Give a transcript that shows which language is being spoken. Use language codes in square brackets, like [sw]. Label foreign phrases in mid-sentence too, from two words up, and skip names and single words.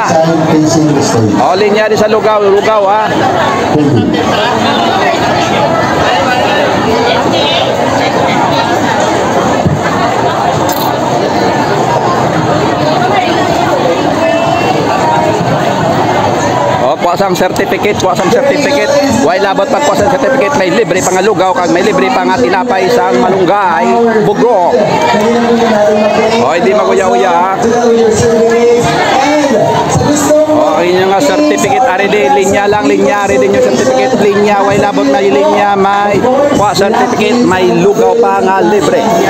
[hil] O, linya din sa lugaw, ha. O, kuha sang certificate. Why labot pag kuha sang certificate, may libre pa nga lugaw, kag may libre pa nga tinapay sang malunggay, bugok. O, hindi maguya-uya, ha. O, yun nga certificate, ari di, linya, ari din yung certificate, linya, why labot na yung linya, may kuha certificate, may lugaw pa nga libre.